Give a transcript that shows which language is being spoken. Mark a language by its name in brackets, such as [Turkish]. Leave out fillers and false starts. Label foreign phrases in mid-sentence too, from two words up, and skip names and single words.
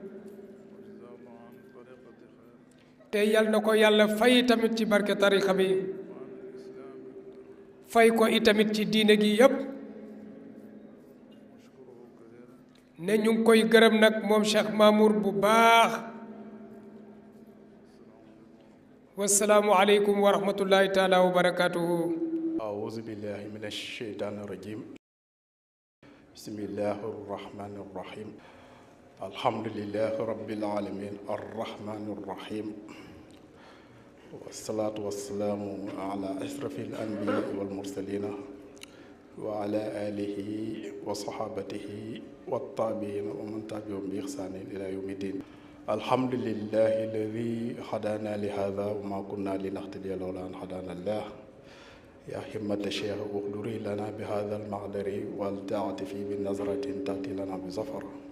[Wolof] te yal na ko yàlla fay itamit ci barke tarixa bi fay ko itamit ci diine gi yépp ne ñu ngi koy gërëm nag moom Cheikh Mamour bu baax [Arabic] والسلام عليكم ورحمة الله تعالى وبركاته أعوذ بالله من الشيطان الرجيم بسم الله الرحمن الرحيم الحمد لله رب العالمين الرحمن الرحيم والصلاة والسلام على أشرف الأنبياء والمرسلين وعلى آله وصحابته والتابعين ومن تبعهم بإحسان إلى يوم الدين الحمد لله الذي هدانا لهذا وما كنا لنهتدي لولا أن هدانا الله يا همة الشيخ اغدري لنا بهذا المقدر والتعطفي بالنظرة تأتي لنا بظفر